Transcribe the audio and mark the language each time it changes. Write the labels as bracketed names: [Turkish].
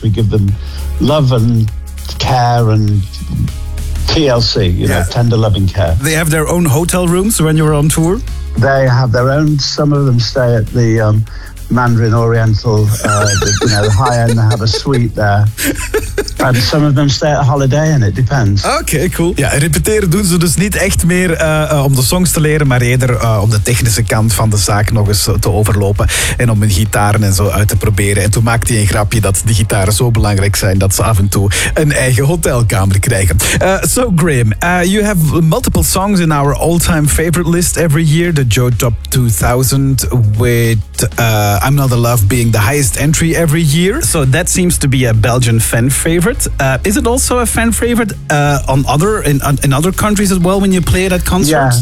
[English] We give them love and care and TLC, you know, tender loving care. They have their own hotel rooms when you're on tour? They have their own. Some of them stay at the Mandarin Oriental, the high end, they have a suite there. And some of them stay at a holiday and it depends. Okay, cool. [Dutch] Ja, repeteren doen ze dus niet echt meer om de songs te leren, maar eerder om de technische kant van de zaak nog eens te overlopen en om hun gitaren en zo uit te proberen. En toen maakte hij een grapje dat die gitaren zo belangrijk zijn dat ze af en toe een eigen hotelkamer krijgen. [English] So Graham, you have multiple songs in our all-time favorite list every year, the Joe Top 2000 with I'm Not the Love being the highest entry every year. So that seems to be a Belgian fan favorite. Is it also a fan favorite in other countries as well when you play it at concerts?